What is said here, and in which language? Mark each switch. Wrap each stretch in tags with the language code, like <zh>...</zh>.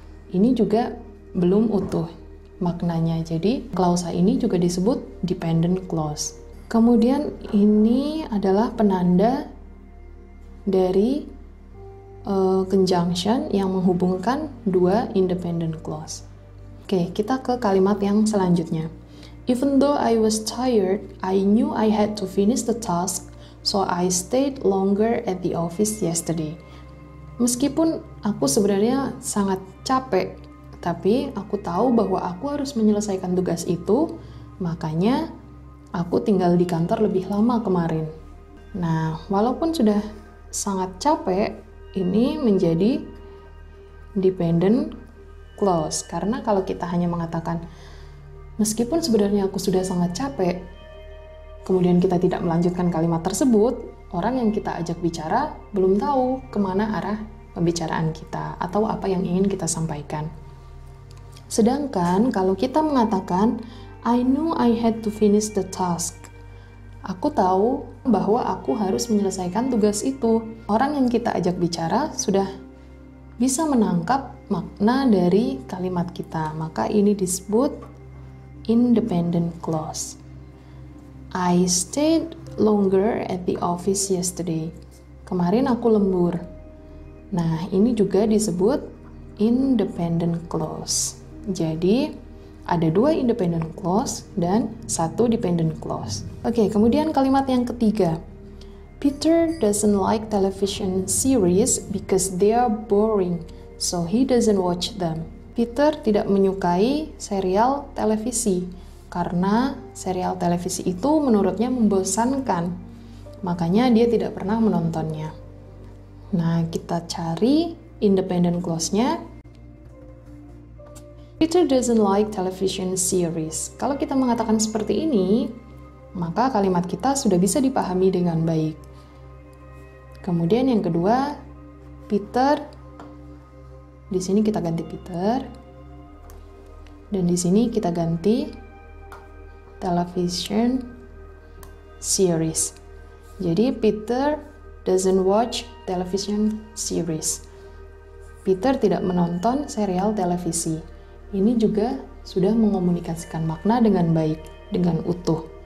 <id>Ini juga belum utuh maknanya. Jadi klausa ini juga disebut dependent clause. Kemudian ini adalah penanda dari conjunction yang menghubungkan 2 independent clause. Oke, kita ke kalimat yang selanjutnya.</id> <en>Even though I was tired, I knew I had to finish the task, so I stayed longer at the office yesterday.</en> <id>Meskipun aku sebenarnya sangat capek, tapi aku tahu bahwa aku harus menyelesaikan tugas itu, makanya aku tinggal di kantor lebih lama kemarin. Nah, walaupun sudah sangat capek, ini menjadi dependent clause. Karena kalau kita hanya mengatakan, meskipun sebenarnya aku sudah sangat capek, kemudian kita tidak melanjutkan kalimat tersebut, orang yang kita ajak bicara belum tahu kemana arah pembicaraan kita atau apa yang ingin kita sampaikan. Sedangkan kalau kita mengatakan,</id> <en>I knew I had to finish the task.</en> <id>Aku tahu bahwa aku harus menyelesaikan tugas itu. Orang yang kita ajak bicara sudah bisa menangkap makna dari kalimat kita. Maka ini disebut independent clause.</id> <en>I stayed longer at the office yesterday.</en> <id>Kemarin aku lembur. Nah, ini juga disebut independent clause. Jadi, ada 2 independent clause dan 1 dependent clause. Oke, kemudian kalimat yang ketiga.</id> <en>Peter doesn't like television series because they are boring, so he doesn't watch them.</en> <id>Peter tidak menyukai serial televisi karena serial televisi itu menurutnya membosankan. Makanya dia tidak pernah menontonnya. Nah, kita cari independent clause-nya. Peter doesn't like television series. Kalau kita mengatakan seperti ini, maka kalimat kita sudah bisa dipahami dengan baik. Kemudian yang kedua, Peter, di sini kita ganti Peter, dan di sini kita ganti television series.</id> <en>Jadi Peter doesn't watch television series.</en> <id>Peter tidak menonton serial televisi. Ini juga sudah mengomunikasikan makna dengan baik, dengan utuh.</id>